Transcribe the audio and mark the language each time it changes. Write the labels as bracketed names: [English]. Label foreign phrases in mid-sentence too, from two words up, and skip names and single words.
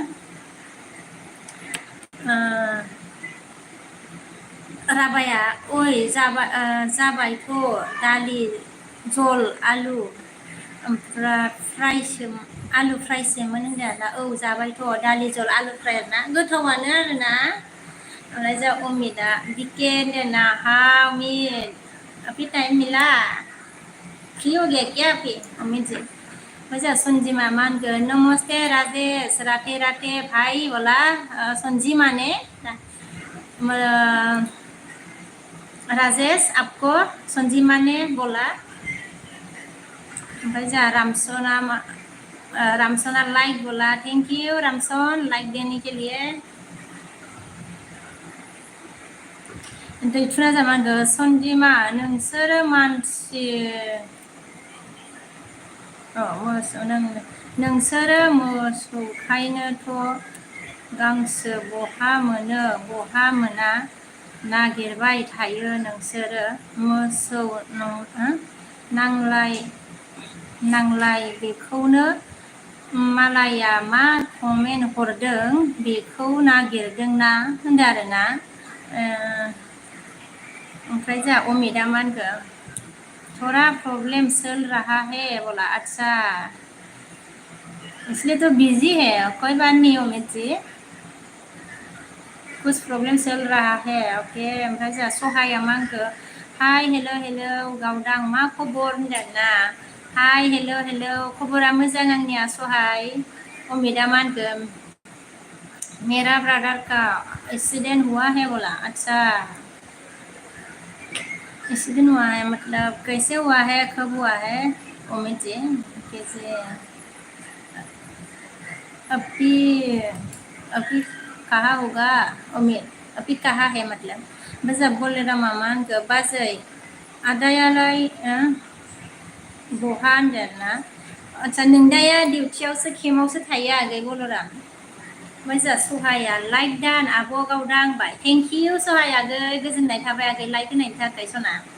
[Bodo] राभाया जाबायथ' दालि जल आलु ओमफ्राय आलु फ्रायसोमोन होनदों आरोना जाबायथ' दालि जल आलु फ्राय आरोना गोथावानो आरोना ओमफ्राय जोंहा अमितआ बिके होनदों ना हाउ अमित [Hindi] अभी टाइम मिला फ्री हो गया क्या अभी अमित जी [Bodo] ओमफ्राय जोंहा सनजिमा मा होनगोन [Hindi] नमस्ते राजेश राधे राधे भाई बोला [Bodo] सनजिमा ने [Hindi] राजेश आपको संजीमा ने बोला [Bodo] ओमफ्राय जोंहा रामसना [Hindi] लाइक बोला [English] thank you [Hindi] रामसन लाइक देने के लिए [Bodo] दैथुना जामा होनगोन सनजिमा नोंसोरो मानसि नोंसोरो मोसौखायनोथ' गांसो बहा मोनो बहा मोना नागिरबाय थायो नोंसोरो मोसौ नांलाय बेखौनो मालाया मा कमेन्ट हरदों बेखौ नागिरदोंना होनदों आरोना ओमफ्राय जोंहा अमितआ मा होनखो [Hindi] थोड़ा प्रॉब्लम चल रहा है बोला अच्छा इसलिए तो बिजी है कोई बात नहीं अमित जी कुछ प्रॉब्लम चल रहा है ओके [Bodo] ओमफ्राय जोंहा सहाया मा होनखो हाय हेल' गावदां मा खबर होनदोंना हाय हेल' खबरा मोजां आंनिया सहाय अमितआ मा होनखो [Hindi] मेरा ब्रदर का एक्सीडेंट हुआ है बोला अच्छा एक्सीडेंट हुआ है मतलब कैसे हुआ है कब हुआ है अमित जी कैसे अभी अभी कहाँ होगा अमित अभी कहाँ है मतलब [Bodo] बजाब बोलेरा मामा होनखो बाजै आदायालाय बहा होनदों ना आदसा नोंदाया डिउटियावसो केम्पआवसो थायो आगै बलराम ओमफ्राय जोंहा सहाया लाइक दान आब' गावदां होनबाय [English] thank you [Bodo] सहाय आगै गोजोननाय थाबाय आगै लाइक होनायनि थाखाय सना